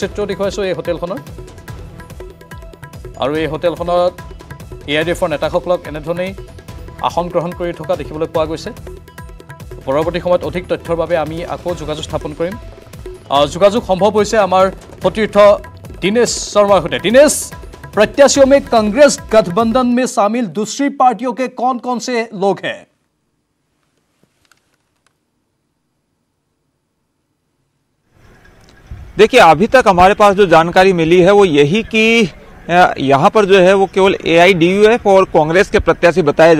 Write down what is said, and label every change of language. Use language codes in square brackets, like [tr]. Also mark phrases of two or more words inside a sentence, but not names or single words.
[as] আমি কেইখনমান আলোকচিত্ৰ দেখুৱাইছোঁ এই হোটেলখনৰ। আৰু এই হোটেলখনত AIDFৰ নেতাসকলক এনেধৰণেই আসন গ্ৰহণ কৰি থকা দেখিবলৈ পোৱা গৈছে পৰৱৰ্তী সময়ত অধিক তথ্যৰ বাবে আমি আকৌ যোগাযোগ স্থাপন কৰিম যোগাযোগ সম্ভৱ হৈছে আমাৰ সতীৰ্থ [hi] दिनेश शर्मा होते दिनेश प्रत्याशियों में कांग्रेस गठबंधन में शामिल दूसरी पार्टियों के कौन-कौन से लोग हैं देखिए अभी तक हमारे पास जो जानकारी मिली है वो यही कि यहाँ पर जो है वो केवल AIDUF और कांग्रेस के प्रत्याशी बताए